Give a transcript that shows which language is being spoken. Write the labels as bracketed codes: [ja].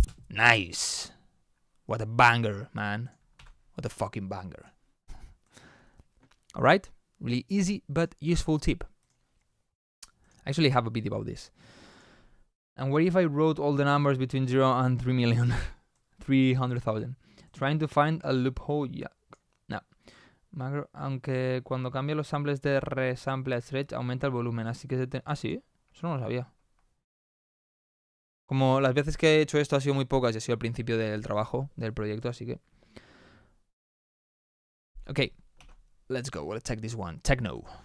[en] Nice. What a banger, man. What a fucking banger. Alright, really easy but useful tip. I actually have a video about this. And what if I wrote all the numbers between 0 and 3 million? 300,000. Trying to find a loophole. Yeah. No. [es] Macro, aunque cuando cambia los samples de resample a stretch aumenta el volumen, así que ah, sí, eso no lo sabía. Como las veces que he hecho esto ha sido muy pocas y ha sido al principio del trabajo, del proyecto, así que... [en] Okay, let's go, let's take this one. Techno.